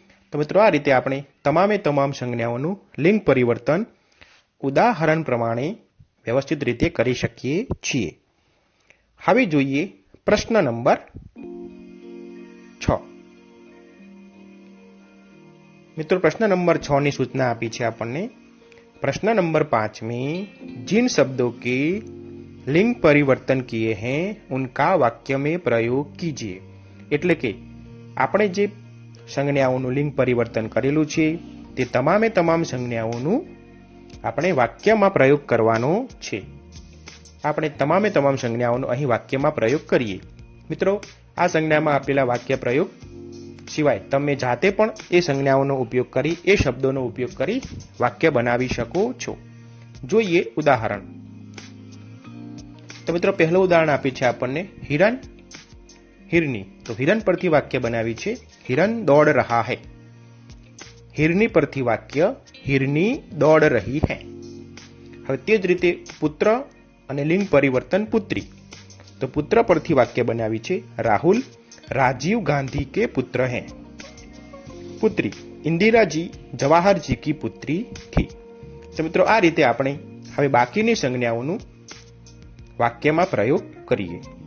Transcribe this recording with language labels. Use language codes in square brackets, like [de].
[gu] તો મિત્રો આ રીતે આપણે તમામે તમામ સંજ્ઞાઓનું લિંગ પરિવર્તન ઉદાહરણ પ્રમાણે વ્યવસ્થિત રીતે કરી શકીએ છીએ. હવે જોઈએ પ્રશ્ન નંબર 6. મિત્રો પ્રશ્ન नंबर 6 ની સૂચના આપી છે આપણને. [hi] प्रश्न नंबर 5 में जिन शब्दों के लिंग परिवर्तन किए हैं उनका वाक्य में प्रयोग कीजिए. [gu] એટલે કે આપણે જે સંજ્ઞાઓનું લિંગ પરિવર્તન કરેલું છે તે તમામે તમામ સંજ્ઞાઓનું આપણે વાક્યમાં પ્રયોગ કરવાનો છે. આપણે તમામે તમામ સંજ્ઞાઓનો અહીં વાક્યમાં પ્રયોગ કરીએ. મિત્રો આ સંજ્ઞામાં આપેલા વાક્ય પ્રયોગ સિવાય તમે જાતે પણ એ સંજ્ઞાઓનો ઉપયોગ કરી, એ શબ્દોનો ઉપયોગ કરી વાક્ય બનાવી શકો છો. જોઈએ ઉદાહરણ. તો મિત્રો પહેલું ઉદાહરણ આપ્યું છે આપણને હિરન, हिरनी. [hi] तो हिरन [gu] परथी वाक्य बनावी छे [hi] हिरन दौड़ रहा है. हिरनी परथी वाक्य हिरनी दौड़ रही है. [gu] હવે તે જ રીતે પુત્ર અને લિંગ પરિવર્તન પુત્રી. તો પુત્ર પરથી વાક્ય બનાવી છે [hi] राहुल राजीव गांधी के पुत्र हैं. पुत्री इंदिरा जी जवाहर जी की पुत्री थी. [gu] तो મિત્રો આ રીતે આપણે હવે બાકીની સંજ્ઞાઓનું વાક્યમાં પ્રયોગ કરીએ.